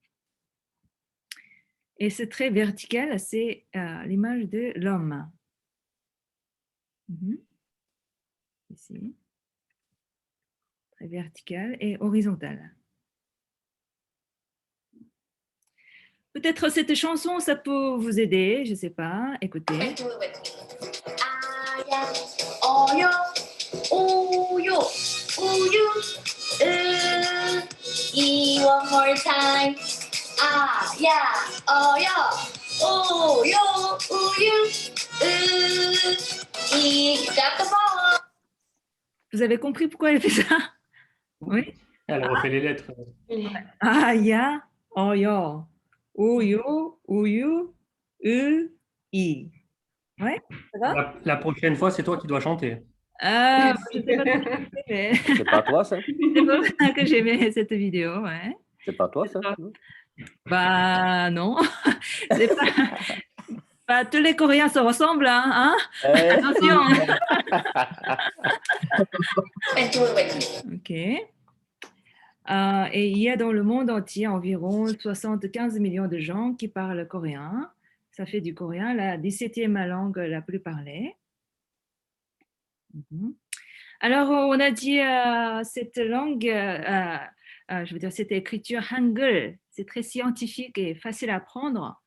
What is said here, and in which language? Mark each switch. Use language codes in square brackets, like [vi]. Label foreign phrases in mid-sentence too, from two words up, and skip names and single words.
[fr] Et ce trait vertical, c'est l'image de l'homme. Ici. Trait vertical et horizontal. Peut-être cette chanson, ça peut vous aider, je ne sais pas. Écoutez. [ko] 어여, 오요, 우유, [en] one more time. [ko] 아야, 어여, 오요, 우유, [en] got the ball. [fr] Vous avez compris pourquoi elle fait ça? Oui. Elle refait les lettres. [ko] 아야, 오요, 우유, 우유, 이. [fr] Ouais, ça va? La prochaine fois, c'est toi qui dois chanter. Je sais pas trop chanter, mais C'est pas toi, ça? c'est pour ça que j'aimais cette vidéo, ouais. C'est pas toi, ça? toi. Bah non, c'est pas tous les Coréens se ressemblent, hein? Eh, Attention. [ko] 왼쪽으로 왼쪽. [fr] Ok. Et il y a dans le monde entier environ 75 millions de gens qui parlent coréen. Ça fait du coréen la 17e langue la plus parlée. Mhm. Alors, on a dit cette langue, je veux dire, cette écriture hangul, c'est très scientifique et facile à apprendre.